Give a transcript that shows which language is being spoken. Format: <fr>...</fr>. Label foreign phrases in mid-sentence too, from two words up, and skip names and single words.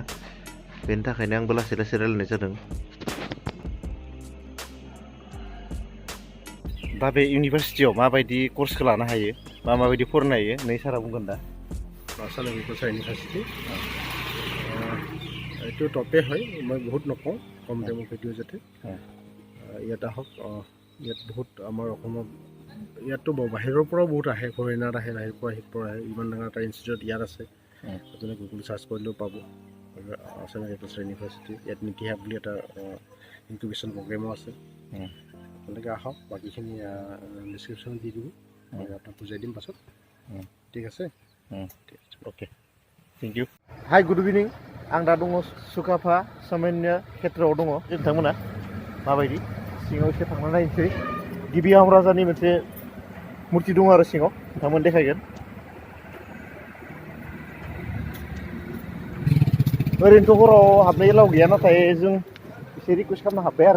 <brx>बेनि थाखायनो आंबो लासै लासै रायलायनाय जादों। दा बे इउनिभारसिटियाव माबायदि कर्सखौ लानो हायो, माबायदि फरायनो हायो, नै सारा बुंगोन दा। Assam Agricultural Univercity.</brx> <as>এইটো টপে হয়, মই বহুত নকওঁ, কম টাইমৰ ভিডিঅ' যাতে ইয়াত আহক। ইয়াত বহুত আমাৰ অসমত ইয়াততো বাহিৰৰ পৰাও বহুত আহে, ফৰেইনাৰ আহে, বাহিৰৰ পৰা আহে। ইমান ডাঙৰ এটা ইনষ্টিটিউট ইয়াত আছে, আপুনি গুগল চাৰ্চ কৰিলেও পাব। আসাম এগ্ৰিকালচাৰ ইউনিভাৰ্চিটি। ইয়াত নীতি হাব বুলি এটা</as> <en>incubation program</en> <as>আছে। আপোনালোকে আহক, বাকীখিনি ডিছক্ৰিপশ্যনত দি দিব, মই আপোনাক বুজাই দিম পাছত। ঠিক আছে?</as> <en>okay thank you. hi good evening.</en> <brx>आं दा दङ सुकाफा सामान्य क्षेत्रआव दङ। नोंथांमोना माबायदि सिङाव एसे थांना नायनोसै। गिबि आहम राजानि मोनसे मुर्ति दङ आरो सिङाव, नोंथांमोन देखायगोन। ओरैनोथ' हराव हाबनो एलाउ गैया, नाथाय जों एसे रिकुवेस्ट खालामनो हाब्बाय आरो।</brx>